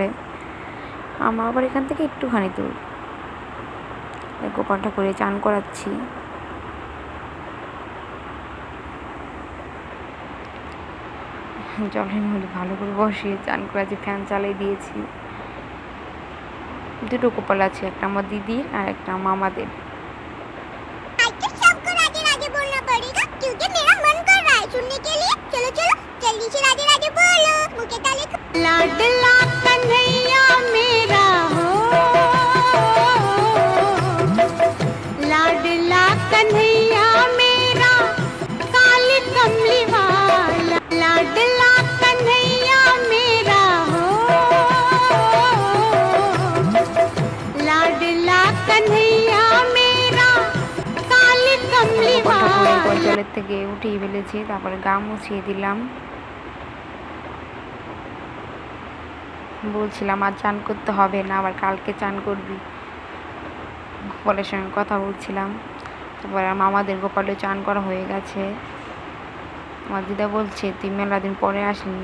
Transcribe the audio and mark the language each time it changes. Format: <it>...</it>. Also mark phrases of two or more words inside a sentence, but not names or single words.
<bn>আমার আবার এখান থেকে একটুখানি দূর। গোপাল ঠাকুরে চান করাচ্ছি। জলের মধ্যে ভালো করে বসিয়ে চান করাচ্ছি, ফ্যান চালিয়ে দিয়েছি। দুটো গোপাল আছে, একটা আমার দিদির আর একটা মামাদের।</bn> <hi>लाडला कन्हैया मेरा हो, लाडला कन्हैया मेरा काली कमली वाला, लाडला कन्हैया मेरा हो, लाडला कन्हैया मेरा काली कमली वाला।</hi> <bn>জলের থেকে উঠিয়ে ফেলেছি, তারপরে গা মুছিয়ে দিলাম। বলছিলাম আর চান করতে হবে না, আবার কালকে চান করবি। গোপালের সঙ্গে কথা বলছিলাম। তারপরে মামাদের গোপালে চান করা হয়ে গেছে। আমার দিদা বলছে তুই মেলা দিন পরে আসলি।</bn>